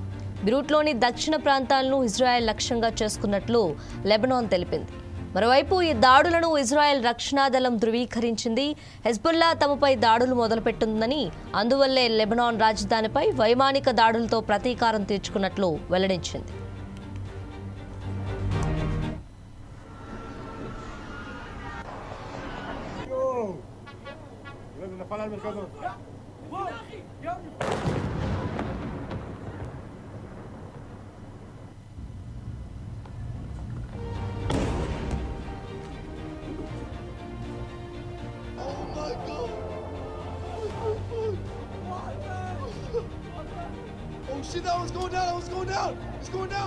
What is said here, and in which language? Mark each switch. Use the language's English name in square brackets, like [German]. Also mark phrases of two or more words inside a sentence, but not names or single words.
[Telugu] బీరూట్లోని దక్షిణ ప్రాంతాలను ఇజ్రాయెల్ లక్ష్యంగా చేసుకున్నట్లు లెబనాన్ తెలిపింది. మరోవైపు ఈ దాడులను ఇజ్రాయెల్ రక్షణ దళం ధృవీకరించింది. హిజ్బుల్లా తమపై దాడులు మొదలుపెట్టిందని, అందువల్లే లెబనాన్ రాజధానిపై వైమానిక దాడులతో ప్రతీకారం తీర్చుకున్నట్లు వెల్లడించింది. [Spanish] Para el mercado. [English] Oh my God! Oh shit! That one's going down. That one's going down. It's going down.